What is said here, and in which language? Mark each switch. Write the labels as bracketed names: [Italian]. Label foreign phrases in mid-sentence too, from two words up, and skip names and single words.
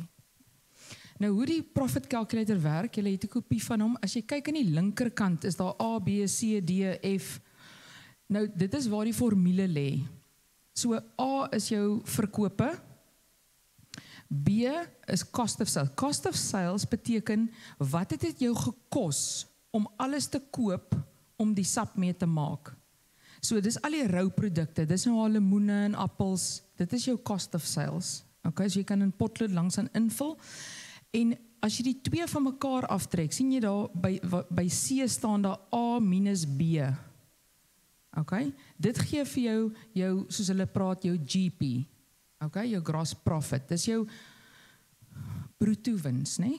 [Afrikaans] Nou hoe die [English] profit calculator [Afrikaans] werk, julle het 'n kopie van hom, as jy kyk aan die linkerkant, is daar A, B, C, D, F, nou dit is waar die formule lê. So A is jou verkope, B is [English] cost of sales. Cost of sales [Afrikaans] beteken, wat het dit jou gekos om alles te koop om die sap mee te maak? So dis al die rou produkte, dis nou al lemoene en appels, dit is jou [English] cost of sales. [Afrikaans] Okay, so jy kan in potlood langs aan invul, en as jy die twee van mekaar aftrek, sien jy daar, by C staan daar A minus B. Okay, dit gee vir jou, soos hulle praat, jou GP. Okay, jou [English] gross profit, [Afrikaans] dis jou bruto wins, nee?